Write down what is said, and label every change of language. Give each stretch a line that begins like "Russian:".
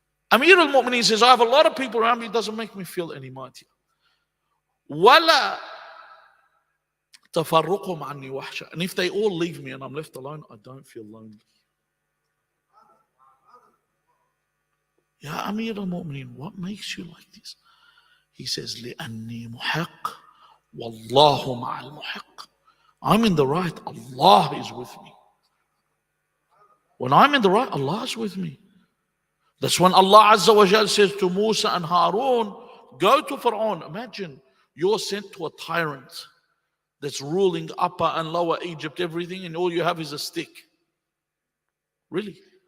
English: Amir al-Mu'mineen says, I have a lot of people around me, it doesn't make me feel any mightier.
Arabic: وَلَا تَفَرُّقُهُمْ عَنِّي وَحْشًا.
English: And if they all leave me and I'm left alone, I don't feel lonely. Ya Amir al-Mu'mineen, what makes you like this? He says,
Arabic: لِأَنِّي مُحِقٌّ وَاللَّهُ مَعَ الْمُحِقِّ.
English: I'm in the right, Allah is with me. When I'm in the right, Allah is with me. That's when Allah Azza wa Jal says to Musa and Harun, go to Pharaoh. Imagine you're sent to a tyrant that's ruling upper and lower Egypt, everything, and all you have is a stick. Really?